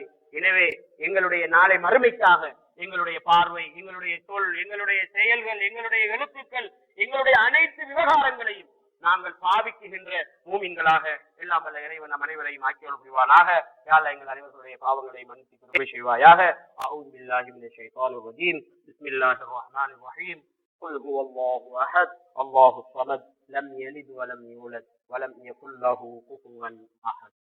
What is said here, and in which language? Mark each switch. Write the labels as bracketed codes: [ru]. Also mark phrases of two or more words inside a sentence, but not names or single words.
[ta] எனவே எங்களுடைய நாளை மறுமைக்காக எங்களுடைய பார்வை, எங்களுடைய சொல், எங்களுடைய செயல்கள், எங்களுடைய எழுத்துக்கள், எங்களுடைய அனைத்து விவகாரங்களையும் நாங்கள் பாவிக்குகின்ற மூமின்களாக எல்லாம் வல்ல இறைவன் நம் அனைவரையும் ஆக்கியோடு புரிவானாக. [ar] يا الله [ta] எங்கள் அனைவருடைய பாவங்களை மன்னித்து கிருபை செய்வாயாக. [ar] أعوذ بالله من الشيطان الرجيم. بسم الله الرحمن الرحيم. قل هو الله أحد الله الصمد لم يلد ولم يولد ولم يكن له كفوا أحد.